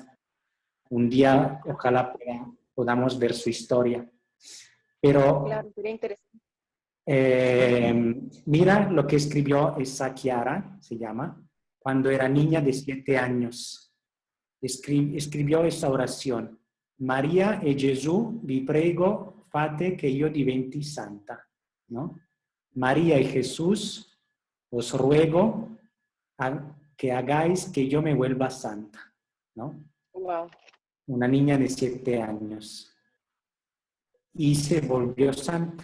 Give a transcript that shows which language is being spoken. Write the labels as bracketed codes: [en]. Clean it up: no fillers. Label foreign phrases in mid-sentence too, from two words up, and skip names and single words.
[es] Un día, ojalá podamos ver su historia. Pero claro, sería interesante. Mira lo que escribió esa Chiara, se llama, cuando era niña de 7 años. Escribió esa oración. [it] María e Gesù, vi prego, fate che io diventi santa, ¿no? [es] María y Jesús, os ruego que hagáis que yo me vuelva santa, ¿no? Wow. Una niña de 7 años. Y se volvió santa.